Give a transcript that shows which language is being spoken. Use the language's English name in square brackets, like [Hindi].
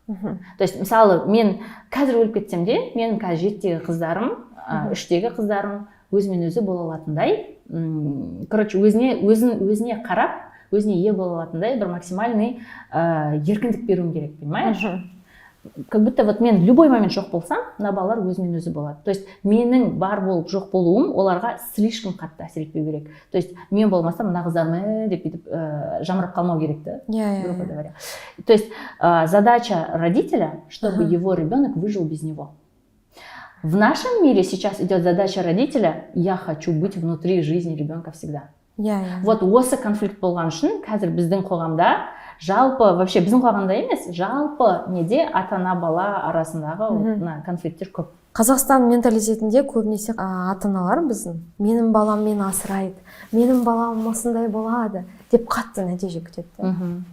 [Kazakh] То есть мысалы мен қазір өліп кетсем де, менің қазір 7-тегі қыздарым, 3-тегі қыздарым өзімен өзі бола алатындай, короче, өзіне қарап, өзіне ие бола алатындай бір максимальный еркіндік беруім керек, понимаешь? [Russian] Как будто вот [Kazakh] мен любой момент жоқ болсам, мына балалар өзімен өзі болады. То есть менің бар болып жоқ болуым оларға слишком қатты әсер етпеу керек. То есть мен болмасам мына қыздарым деп бүйтіп жамырап қалмау керек та. [Russian] Грубо говоря. То есть задача родителя, чтобы его ребенок выжил без него. В нашем мире сейчас идет задача родителя: я хочу быть внутри жизни ребенка всегда. [Kazakh] Вот осы конфликт болған үшін қазір біздің қоғамда, жалпы вообще біздің қоғамда емес, жалпы неде ата-ана бала арасындағы конфликттер көп. Қазақстан менталитетінде көбінесе ата-аналар біздің менің балам мені асырайды, менің балам осындай болады деп қатты нәтиже күтеді.